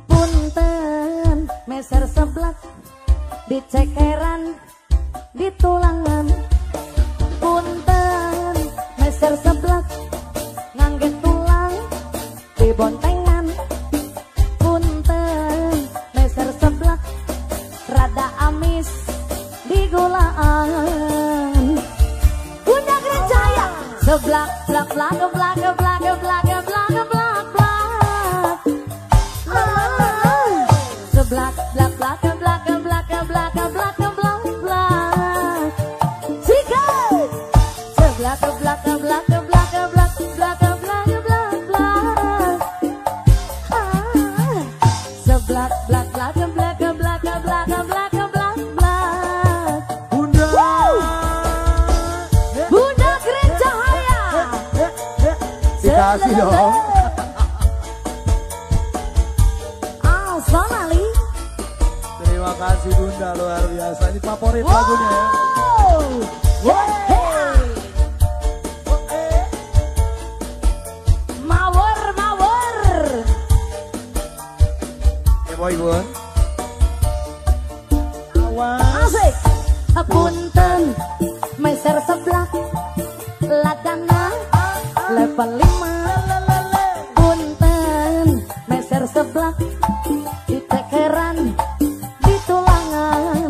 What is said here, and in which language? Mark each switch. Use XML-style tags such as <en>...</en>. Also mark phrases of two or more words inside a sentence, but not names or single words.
<su>Punten meser sebelah di cekeran di tulangan. Punten meser sebelah ngangge tulang di bontengan. Punten meser sebelah rada amis di gulaan. Geblak, blak, blak, geblak, geblak, geblak, geblak, geblak, blak. Geblak, blak, blak, geblak, geblak, geblak, geblak, geblak, blak.</su> <id>Sikat. Geblak, geblak, geblak, geblak, geblak, geblak, geblak, geblak, blak. Geblak, blak, blak, geblak, geblak, geblak, geblak, geblak, blak. Bunda Grand Cahaya. Dikasih dong. Sonali. Terima kasih Bunda, luar biasa. Ini favorit lagunya ya. Mawar, mawar. Ya boy Bun. Asik.</id> <su>Punten meser sebelah ladana level 5. Punten meser sebelah di tekeran di tulangan.</su>